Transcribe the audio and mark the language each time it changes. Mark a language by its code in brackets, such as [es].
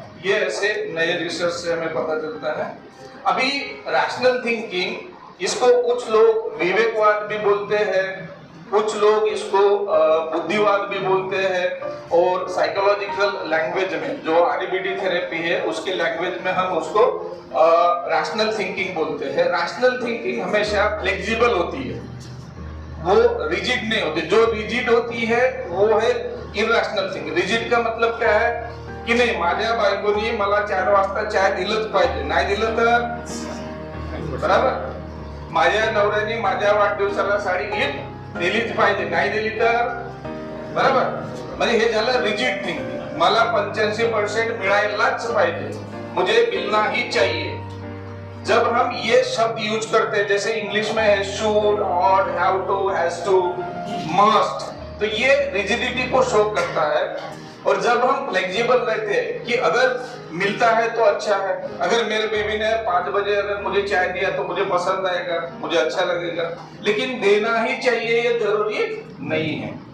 [hi] ये ऐसे नए रिसर्च से हमें पता चलता है। अभी रैशनल थिंकिंग, इसको कुछ लोग विवेकवाद भी बोलते हैं, कुछ लोग इसको बुद्धिवाद भी बोलते हैं, और साइकोलॉजिकल लैंग्वेज में जो आरबीटी थेरेपी है उसके लैंग्वेज में हम उसको रैशनल थिंकिंग बोलते हैं। रैशनल थिंकिंग हमेशा फ्लेक्सिबल होती है, वो रिजिड नहीं होती। जो रिजिड होती है वो है इरैशनल थिंकिंग। रिजिड का मतलब क्या है की [mr] नाही माझ्या बायकोनी मला 4 वाजता चाय दिलंच पाहिजे, नाही दिलं तर बरोबर, माझ्या नवऱ्याने माझ्या वाढदिवसाला साडी गिफ्ट दिलीच पाहिजे, नाही दिली तर बरोबर, म्हणजे हे झालं रिजिड थिंकिंग। मला 85% मिळायलाच पाहिजे, [hi] मुझे मिलना ही चाहिए। जब हम ये शब्द यूज करते हैं, जैसे इंग्लिश में है should, ought, have to, has to, must, तो ये रिजिडिटी को शो करता है। और जब हम फ्लेक्सिबल रहते हैं कि अगर मिलता है तो अच्छा है, अगर मेरे बेबी ने 5 बजे अगर मुझे चाय दिया तो मुझे पसंद आएगा, मुझे अच्छा लगेगा, लेकिन देना ही चाहिए ये जरूरी नहीं है।